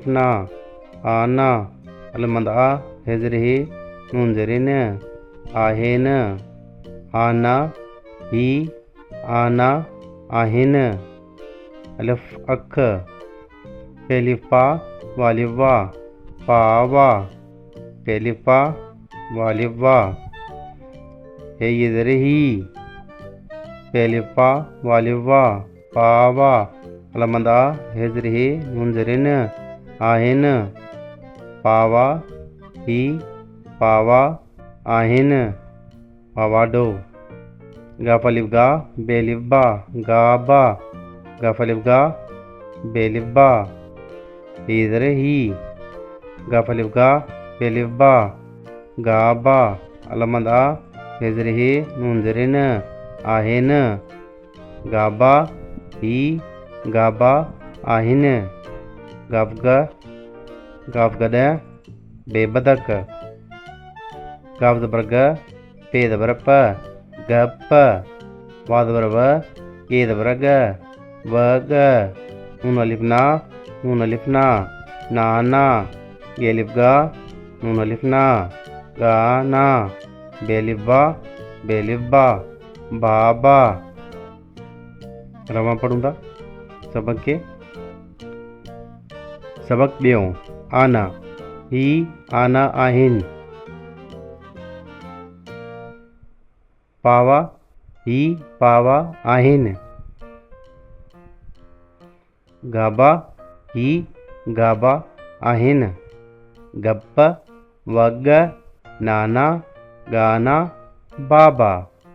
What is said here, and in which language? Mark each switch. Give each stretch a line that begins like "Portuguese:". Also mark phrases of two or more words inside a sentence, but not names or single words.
Sindhi: ना, आना, अलिफ मद आ, है ज़र हे, नून ज़रे न, आहेन, आना, ही, आना, आहिन, अलिफ अख, पेलिफ पा, वालिफ वा, पावा, पेलिफ पा, वालिफ वा, है ये ज़रे ही, पेलिफ पा, वालिफ वा, पावा, अलिफ मद आ, है ज़र हे, नून ज़रे न, आहिन, पावा, ही, पावा, आहिन, पावाडो, गाफ अलिफ गा, बेलिफ बा, गाबा, गाफ अलिफ गा, बेलिफ बा, इधर ही, गाफ अलिफ गा, बेलिफ बा, गाबा, अलिफ मद आ, इधर ही, नून ज़रे न, आहेन, गाबा, ही, गाबा, आहिन, गाफ गा, गाफ गदा, बेबदक, गाफ ज़बर ग, पे ज़बर प, गप, वा ज़बर व, ये ज़बर ग, वग, नून अलिफ ना, नून अलिफ ना, नाना, ये अलिफ गा, नून अलिफ ना, गाना, बेलिफ बा, बेलिफ बा, बाबा। रवा पढ़ूं था सबक के। सबक ॿियों, आना, ही, आना, आहिन, पावा, ही, पावा, आहिन, गाबा, ही, गाबा, आहिन, गप्प, वग, नाना, गाना, बाबा।